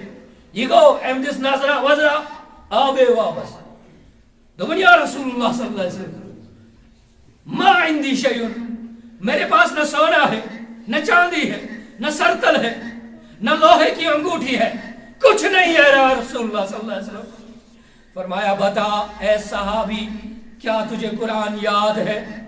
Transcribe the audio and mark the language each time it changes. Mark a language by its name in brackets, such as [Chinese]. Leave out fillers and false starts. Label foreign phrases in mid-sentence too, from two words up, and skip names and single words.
[Kashmiri] یہ گو أمۍ دِژ نظرا وظرا آبے واپس. [Urdu] دوپُن [Arabic] یا رسول اللہ صلی اللہ علیہ وسلم ما عندی شیء، [Urdu] میرے پاس نہ سونا ہے نہ چاندی ہے نہ سرتل ہے نہ لوہے کی انگوٹھی ہے، کچھ نہیں ہے [Arabic] یا رسول اللہ صلی اللہ علیہ وسلم. [Urdu] فرمایا بتا اے صحابی کیا تجھے قرآن یاد ہے؟